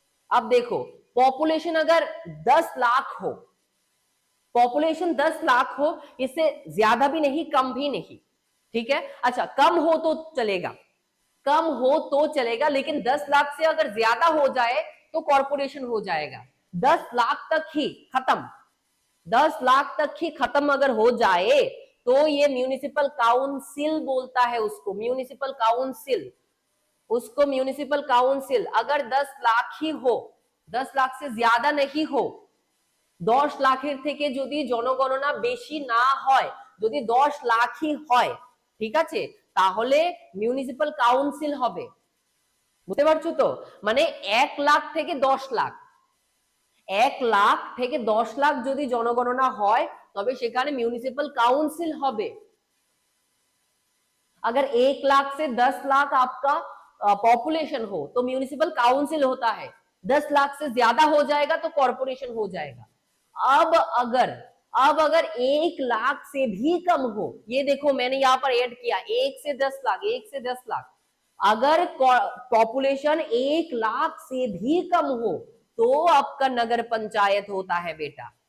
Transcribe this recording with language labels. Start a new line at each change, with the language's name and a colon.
Hindi: अब देखो पॉपुलेशन अगर 10 लाख हो, पॉपुलेशन 10 लाख हो, इससे ज्यादा भी नहीं कम भी नहीं, ठीक है, अच्छा कम हो तो चलेगा, कम हो तो चलेगा, लेकिन 10 लाख से अगर ज्यादा हो जाए तो कॉर्पोरेशन हो जाएगा। 10 लाख तक ही खत्म, 10 लाख तक ही खत्म अगर हो जाए तो ये म्यूनिसिपल काउंसिल बोलता है उसको, म्यूनिसिपल काउंसिल, उसको म्यूनिसिपल काउंसिल। अगर 10 लाख ही हो, 10 लाख से ज्यादा नहीं हो,
Bangla: 10 লাখের থেকে যদি জনগণনা বেশি না হয়, যদি 10 লাখই হয়, ঠিক আছে, তাহলে মিউনিসিপাল কাউন্সিল হবে। বুঝতে পারছো তো? মানে 1 লাখ থেকে 10 লাখ, 1 লাখ থেকে 10 লাখ যদি জনগণনা হয় তবে সেখানে মিউনিসিপাল काउंसिल হবে।
Hindi: अगर 1 लाख से 10 लाख आपका पॉपुलेशन हो तो म्यूनिसिपल काउंसिल होता है, 10 लाख से ज्यादा हो जाएगा तो कॉर्पोरेशन हो जाएगा। अब अगर 1 लाख से भी कम हो, ये देखो मैंने यहाँ पर ऐड किया 1 से 10 लाख, 1 से 10 लाख, अगर पॉपुलेशन 1 लाख से भी कम हो तो आपका नगर पंचायत होता है बेटा।